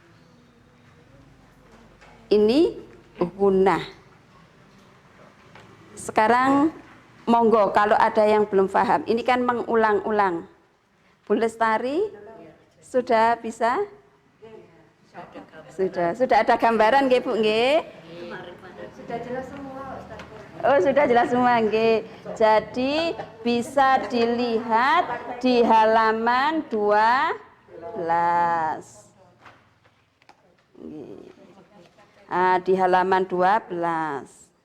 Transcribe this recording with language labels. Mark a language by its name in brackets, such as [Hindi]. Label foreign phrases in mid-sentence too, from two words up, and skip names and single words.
[Indonesian] Ini hunah. Sekarang monggo kalau ada yang belum paham. Ini kan mengulang-ulang. Bu Lestari sudah bisa? Sudah ada gambaran nggih Bu nggih? Sudah jelas semua Ustaz. Oh, sudah jelas semua nggih. Jadi bisa dilihat di halaman 12. Nggih. Di halaman 12.